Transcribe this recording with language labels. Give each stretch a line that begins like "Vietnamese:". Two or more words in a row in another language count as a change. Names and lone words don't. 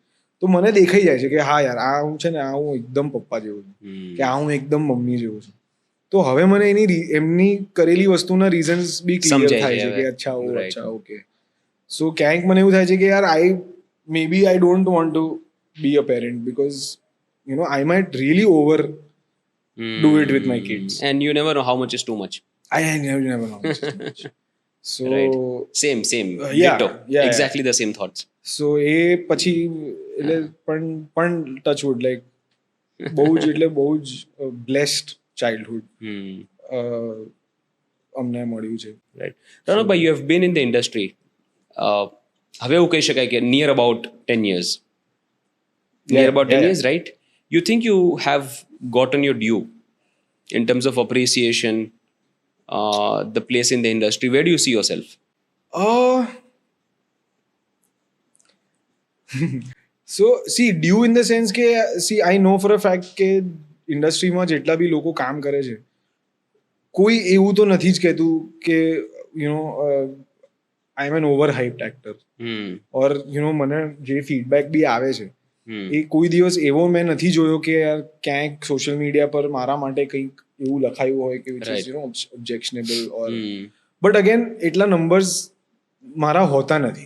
Gujarati: તો મને દેખાઈ જાય છે કે હા યાર આ હું છે ને આ હું એકદમ પપ્પા જેવો છું કે આ હું એકદમ મમ્મી જેવો છું. તો હવે મને એમની કરેલી વસ્તુના રીઝન્સ બી ક્લિયર થાય છે કે અચ્છા ઓકે.
English: સો
Gujarati: ક્યાંક મને એવું થાય છે કે યાર
English: maybe I don't want to be a parent because I might really over do it with my kids. And you never know how much is too much. I never know how much is too much. So Right. Same yeah, ditto. yeah, exactly the same thoughts.
Gujarati: So એ પછી એટલે પણ
English: touch wood
Gujarati: લાઈક બહુ જ
English: blessed childhood
Gujarati: અમને મળ્યું છે.
English: Right. Ranabai, you have been in the industry.
Gujarati: હવે એવું કહી શકાય કે
English: near about 10 years. Near about 10 years, right? You think you have gotten your due in terms of appreciation, the place in the industry? Where do you see yourself? So see due in the sense
Gujarati: કે
English: see I know for a fact
Gujarati: કે ઇન્ડસ્ટ્રીમાં જેટલા બી લોકો કામ કરે છે કોઈ એવું તો નથી જ કહેતું કે
English: I am an over hyped actor or
Gujarati: મને જે ફીડબેક બી આવે છે એ કોઈ દિવસ એવો મેં નથી જોયો કે યાર ક્યાંક
English: social media
Gujarati: પર મારા માટે કંઈક એવું લખાયું હોય કે
English: which is objectionable or but again
Gujarati: એટલા નંબર્સ મારા હોતા નથી.